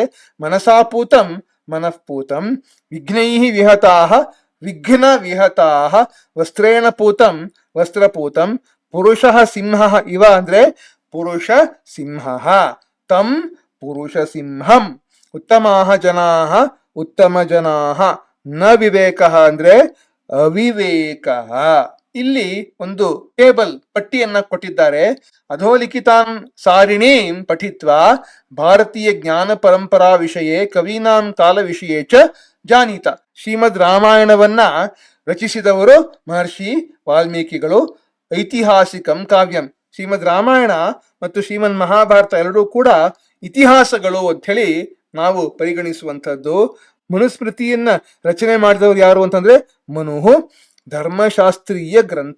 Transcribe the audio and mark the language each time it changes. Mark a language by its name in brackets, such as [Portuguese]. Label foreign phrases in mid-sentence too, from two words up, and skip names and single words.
[Sanskrit] ಮನಸಾಪೂತಂ ಮನಃಪೂತಂ, ವಿಘ್ನೈಹಿ ವಿಹತಾಹ ವಿಘ್ನ ವಿಹತಾಹ, ವಸ್ತ್ರೇಣ ಪೂತಂ ವಸ್ತ್ರಪೂತಂ, ಪುರುಷಃ ಸಿಂಹಃ ಇವ ಅಂದ್ರೆ ಪುರುಷ ಸಿಂಹಃ, ತಂ ಪುರುಷ ಸಿಂಹಂ, ಉತ್ತಮಾಹ ಜನಾಹ ಉತ್ತಮ ಜನಾಹ, ನ ವಿವೇಕಃ ಅಂದ್ರೆ ಅವಿವೇಕಃ. [Kannada] ಇಲ್ಲಿ ಒಂದು ಟೇಬಲ್ ಪಟ್ಟಿಯನ್ನ ಕೊಟ್ಟಿದ್ದಾರೆ. [Sanskrit] ಅಧೋಲಿಖಿತಾಂ ಸಾರಿಣೀಂ ಪಠಿತ್ವಾ ಭಾರತೀಯ ಜ್ಞಾನ ಪರಂಪರಾ ವಿಷಯೇ ಕವೀನಾಂ ಕಾಲ ವಿಷಯೇ ಚ ಜಾನೀತ. [Kannada] ಶ್ರೀಮದ್ ರಾಮಾಯಣವನ್ನ ರಚಿಸಿದವರು ಮಹರ್ಷಿ ವಾಲ್ಮೀಕಿಗಳು. [Sanskrit] ಐತಿಹಾಸಿಕಂ ಕಾವ್ಯಂ. [Kannada] ಶ್ರೀಮದ್ ರಾಮಾಯಣ ಮತ್ತು ಶ್ರೀಮದ್ ಮಹಾಭಾರತ ಎರಡೂ ಕೂಡ ಇತಿಹಾಸಗಳು ಅಂತ ಹೇಳಿ ನಾವು ಪರಿಗಣಿಸುವಂತದ್ದು. ಮನುಸ್ಮೃತಿಯನ್ನ ರಚನೆ ಮಾಡಿದವರು ಯಾರು ಅಂತಂದ್ರೆ ಮನು, ಧರ್ಮಶಾಸ್ತ್ರೀಯ ಗ್ರಂಥ.